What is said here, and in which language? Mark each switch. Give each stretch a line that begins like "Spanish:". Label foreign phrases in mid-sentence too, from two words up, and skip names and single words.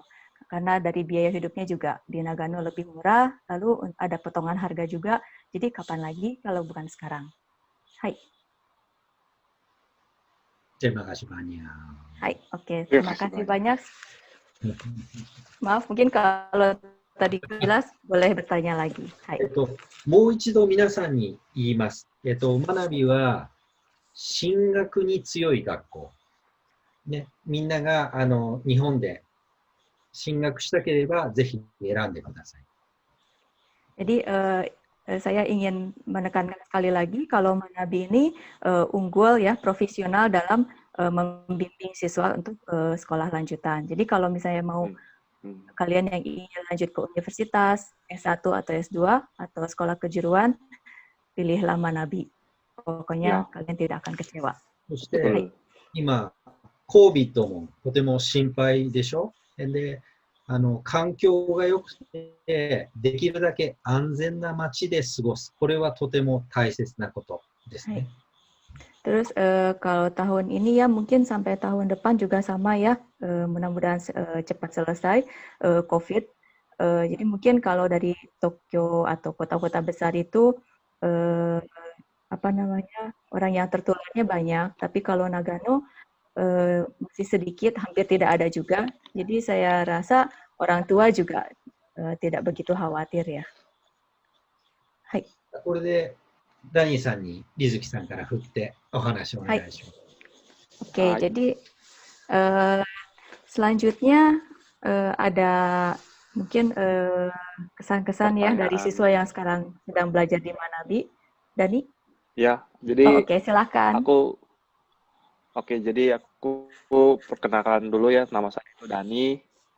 Indonesian: Karena dari biaya hidupnya juga di Nagano lebih murah, lalu ada potongan harga juga. Jadi kapan lagi kalau bukan sekarang? Hai. Terima kasih banyak. Hai, oke. Terima kasih banyak. Maaf, mungkin kalau tadi jelas boleh bertanya lagi. Hai.
Japanese: もう一度皆さんに言います。学びは進学に強い学校。ね、みんなが日本で進学したければぜひ選んでください。
Indonesian: Jadi saya ingin menekankan sekali lagi kalau Manabi ini unggul ya, profesional dalam membimbing siswa untuk sekolah lanjutan. Jadi kalau misalnya mau kalian yang ingin lanjut ke universitas, S1 atau S2 atau sekolah kejuruan, pilihlah Manabi. Pokoknya kalian tidak akan kecewa.
Japanese: そして今 COVID もとても心配でしょ。で環境が良くてできるだけ安全な街で過ごす。これはとても大切なことですね。
Indonesian: Terus kalau tahun ini ya mungkin sampai tahun depan juga sama ya, mudah-mudahan cepat selesai COVID. Jadi mungkin kalau dari Tokyo atau kota-kota besar itu orang yang tertularnya banyak, tapi kalau Nagano masih sedikit, hampir tidak ada juga. Jadi saya rasa orang tua juga tidak begitu khawatir ya. Hai.
Japanese: これでダニーさんにリズキさんから振ってお話をお願いします。
Indonesian: Oke, jadi selanjutnya ada mungkin kesan-kesan ya dari siswa yang sekarang sedang belajar di Manabi. Dani? Ya, jadi silakan. Jadi aku perkenalkan dulu ya, nama saya itu Dani.